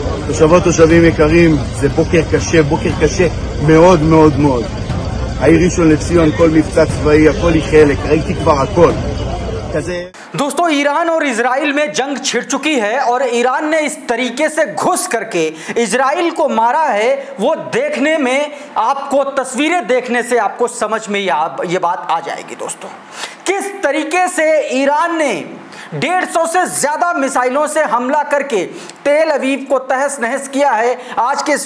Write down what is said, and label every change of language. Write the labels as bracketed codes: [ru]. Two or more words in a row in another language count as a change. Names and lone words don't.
[he] תושבות תושבים יקרים, זה בוקר קשה מאוד מאוד מאוד. העיר ראשון לציון, כל מבצע צבאי, הכל היא חלק, ראיתי כבר הכל. [hi] दोस्तों, ईरान और इजराइल में जंग छिड़ चुकी है और ईरान ने इस तरीके से घुस करके इजराइल को मारा है, वो देखने में आपको तस्वीरें देखने से आपको समझ में ये बात आ जाएगी। दोस्तों, किस तरीके से ईरान ने 150 से ज्यादा मिसाइलों से हमला करके तेल अवीव को तहस नहस किया है, आज के इस